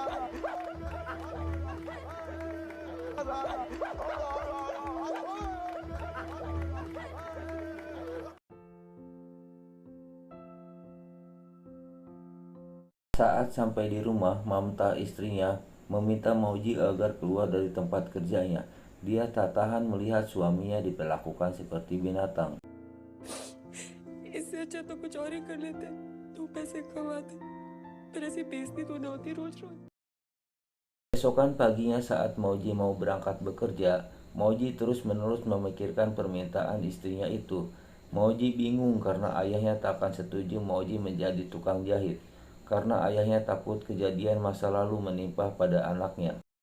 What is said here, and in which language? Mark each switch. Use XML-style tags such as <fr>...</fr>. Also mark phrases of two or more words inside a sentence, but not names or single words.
<id>Saat sampai di rumah, Mamta istrinya meminta Mauji agar keluar dari tempat kerjanya. Dia tak tahan melihat suaminya diperlakukan seperti binatang.</id> <hi>इससे अच्छा तो कुछ और ही कर लेते, दो पैसे कमाते, फिर ऐसी बेइज्जती तो ना होती रोज रोज.</hi> <id>Besokan paginya saat Mauji mau berangkat bekerja, Mauji terus-menerus memikirkan permintaan istrinya itu. Mauji bingung karena ayahnya tak akan setuju Mauji menjadi tukang jahit, karena ayahnya takut kejadian masa lalu menimpa pada anaknya.</id>